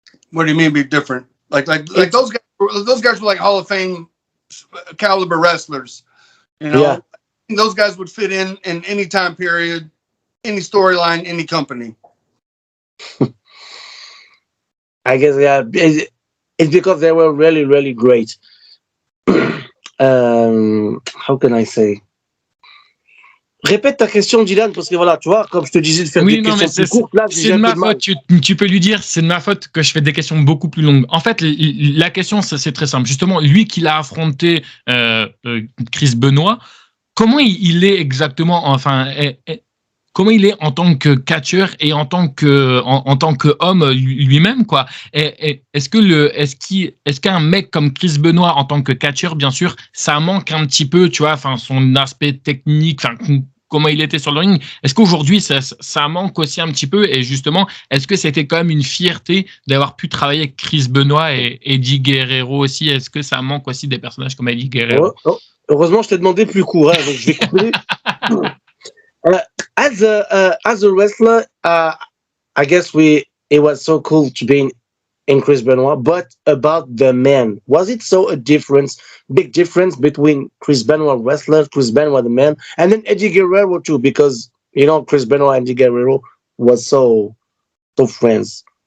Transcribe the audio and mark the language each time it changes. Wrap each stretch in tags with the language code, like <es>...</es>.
<en>What do you mean be different? Like those guys were like Hall of Fame caliber wrestlers. You know, yeah. Those guys would fit in any time period, any storyline, any company. I guess, yeah, it's because they were really, really great. How can I say?</en> <fr>Répète ta question, Dylan, parce que voilà, tu vois, comme je te disais de faire des questions plus courtes, là, c'est de ma faute. Tu peux lui dire, c'est de ma faute que je fais des questions beaucoup plus longues. En fait, la question, c'est très simple. Justement, lui qui l'a affronté, Chris Benoit, comment il est exactement, enfin, comment il est en tant que catcheur et en tant que homme lui-même, quoi. Est-ce qu'un mec comme Chris Benoit en tant que catcheur, bien sûr, ça manque un petit peu, tu vois, enfin, son aspect technique, enfin, comment il était sur le ring. Est-ce qu'aujourd'hui, ça manque aussi un petit peu? Et justement, est-ce que c'était quand même une fierté d'avoir pu travailler avec Chris Benoit et Eddie Guerrero aussi? Est-ce que ça manque aussi des personnages comme Eddie Guerrero? Heureusement, je t'ai demandé plus court, hein, donc je vais couper.</fr> <en>As a wrestler, I guess it was so cool to be in Chris Benoit, but about the man, was it so big difference between Chris Benoit wrestler, Chris Benoit the man, and then Eddie Guerrero too, because you know Chris Benoit and Eddie Guerrero was so friends.</en>